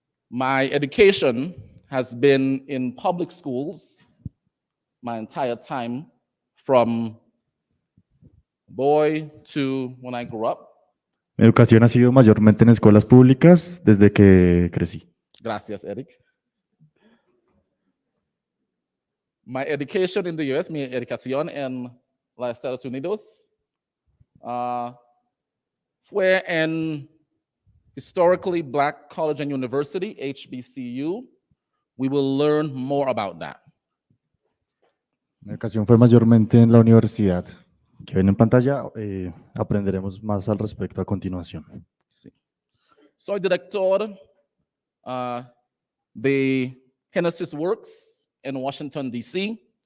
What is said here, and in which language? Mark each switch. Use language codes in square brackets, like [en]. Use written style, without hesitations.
[en] My education has been in public schools my entire time, from boy to when I grew up. [es] Mi educación ha sido mayormente en escuelas públicas desde que crecí. Gracias, Eric. [en] My education in the US, [es] mi educación en los Estados Unidos, fue en [en] Historically Black College and University, HBCU. We will learn more about that. [es] Mi educación fue mayormente en la universidad, que ven en pantalla. Aprenderemos más al respecto a continuación. Sí. Soy director de Genesis Works en Washington, D.C.